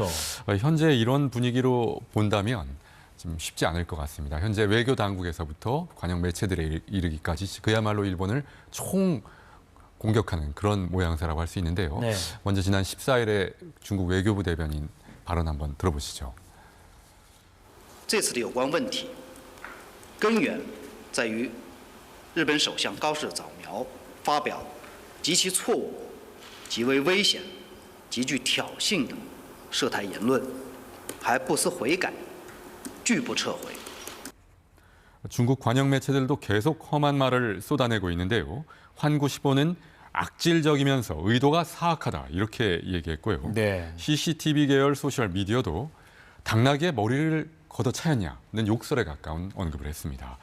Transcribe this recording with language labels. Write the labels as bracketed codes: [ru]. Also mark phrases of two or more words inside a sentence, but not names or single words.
[ko] 현재 이런 분위기로 본다면 좀 쉽지 않을 것 같습니다. 현재 외교 당국에서부터 관영 매체들에 이르기까지 그야말로 일본을 총 공격하는 그런 모양새라고 할 수 있는데요. 네. 먼저 지난 14일에 중국 외교부 대변인 발언 한번 들어보시죠. [zh] 这次的有关问题根源在于日本首相高市早苗发表极其错误、极为危险、极具挑衅的涉台言论，还不思悔改，拒不撤回。 [ko] 중국 관영 매체들도 계속 험한 말을 쏟아내고 있는데요. 환구시보는 악질적이면서 의도가 사악하다 이렇게 얘기했고요. 네. CCTV 계열 소셜 미디어도 당나귀의 머리를 걷어차였냐는 욕설에 가까운 언급을 했습니다.